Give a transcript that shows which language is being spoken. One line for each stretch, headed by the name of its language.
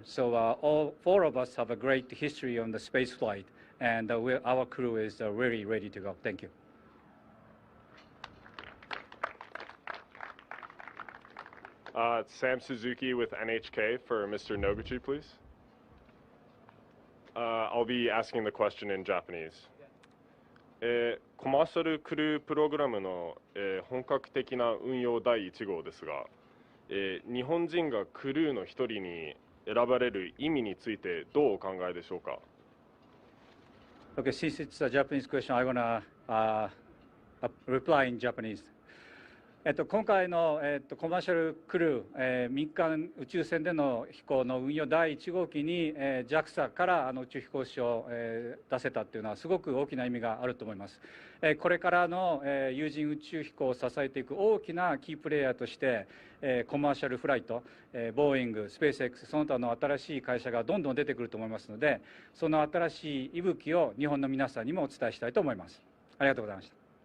English: So all four of us have a great history on the space flight, and our crew is really ready to go. Thank you. Sam Suzuki with NHK for Mr. Noguchi, please. I'll be asking the question in Japanese.
Japanese: コマーシャルクループログラムの、本格的な運用第1号ですが、日本人がクルーの一人に選ばれる意味についてどうお考えでしょうか?
English: Okay, since it's a Japanese question, I want to reply in Japanese.
Japanese: 今回の、コマーシャルクルー、民間宇宙船での飛行の運用第1号機に、JAXA から宇宙飛行士を、出せたというのはすごく大きな意味があると思います。これからの、有人宇宙飛行を支えていく大きなキープレイヤーとして、コマーシャルフライト、ボーイング、スペース X、その他の新しい会社がどんどん出てくると思いますので、その新しい息吹を日本の皆さんにもお伝えしたいと思います。ありがとうございました。